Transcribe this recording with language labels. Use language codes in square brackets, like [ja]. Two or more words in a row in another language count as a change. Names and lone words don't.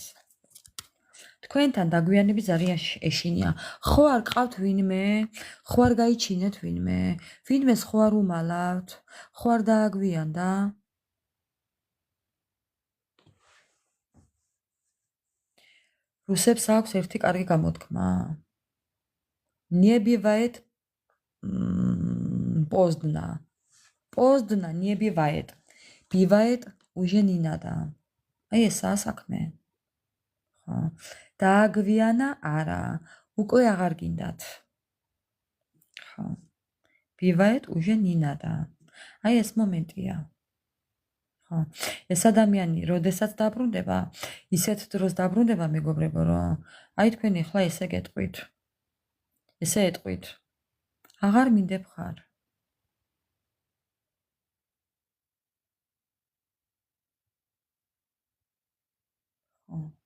[ka] თქვენთან დაგვიანების ძალიან ეშინია. ხო არ ყავთ ვინმე? ხო არ გაიჩინეთ ვინმე? ვინმეს ხო არ უმალავთ? ხო არ დააგვიანდა? რუსებს აქვს ერთი კარგი გამოთქმა. [ru] Не бывает поздно. Поздно не бывает. Бывает уже не надо. [ka] აი ესაა საქმე. ხო. დააგვიანა არა, უკვე აღარ გინდათ. ხო. [ru] Бывает уже не надо. [ka] აი ეს მომენტია. ხო. ეს ადამიანი, როდესაც დაბრუნდება, ისეთ დროს დაბრუნდება მეგობრებო, რომ აი თქვენ ახლა ესე გეტყვით. ესე ეტყვით. აღარ მინდებ ხარ. ხო.